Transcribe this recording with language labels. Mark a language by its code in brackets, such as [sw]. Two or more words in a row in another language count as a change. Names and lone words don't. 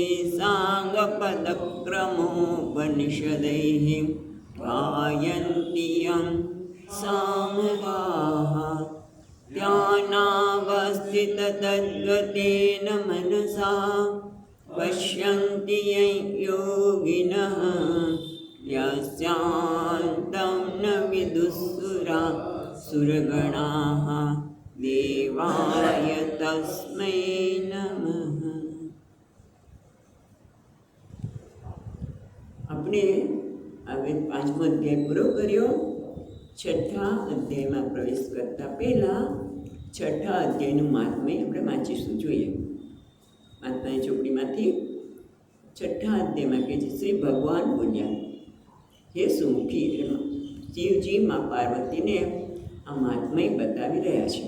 [sa] साङ्गपदक्रमोपनिषदैः गायन्ति यं सामगाः ध्यानावस्थिततद्गतेन मनसा पश्यन्ति यं योगिनः यस्यान्तं न विदुःसुरगणाः देवाय तस्मै नमः। [gu] આપણે હવે 5મો અધ્યાય પૂરો કર્યો। 6થા અધ્યાયમાં પ્રવેશ કરતા પહેલાં 6થા અધ્યાયનું મહાત્મ્ય આપણે વાંચીશું જોઈએ। મહાત્માની ચોપડીમાંથી 6થા અધ્યાયમાં કહે છે, શ્રી ભગવાન બોલ્યા, હે સુમુખી, શિવજી માં પાર્વતીને આ મહાત્મય બતાવી રહ્યા છે।